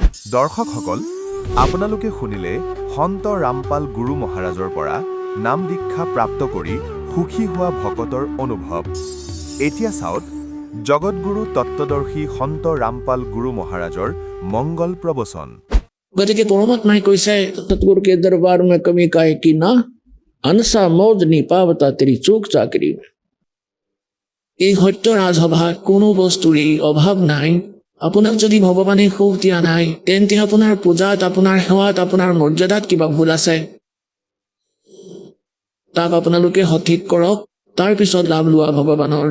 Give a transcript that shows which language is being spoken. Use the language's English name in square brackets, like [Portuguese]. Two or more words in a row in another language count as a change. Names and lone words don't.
[Assamese] দৰ্শকসকল, আপোনালোকে শুনিলে সন্ত ৰামপাল গুৰু মহাৰাজৰ পৰা নাম দীক্ষা প্ৰাপ্ত কৰি সুখী হোৱা ভকতৰ অনুভৱ। এতিয়া চাওক জগতগুৰু তত্ত্বদৰ্শী সন্ত ৰামপাল গুৰু মহাৰাজৰ মংগল প্ৰবচন। [Hindi] गति परमात्मा कैसा है सतगुरु के दरबार में कमी काहे की ना अनसा मौज नहीं पावता तेरी चूक चाकरी में। [Assamese] এই সত্য ৰাজসভাত কোনো বস্তুৰে অভাৱ নাই। আপোনাক যদি ভগৱানে সুখ দিয়া নাই, তেন্তে আপোনাৰ পূজাত, আপোনাৰ সেৱাত, আপোনাৰ মৰ্যাদাত কিবা ভুল আছে। তাক আপোনালোকে সঠিক কৰক, তাৰ পিছত লাভ লোৱা ভগৱানৰ।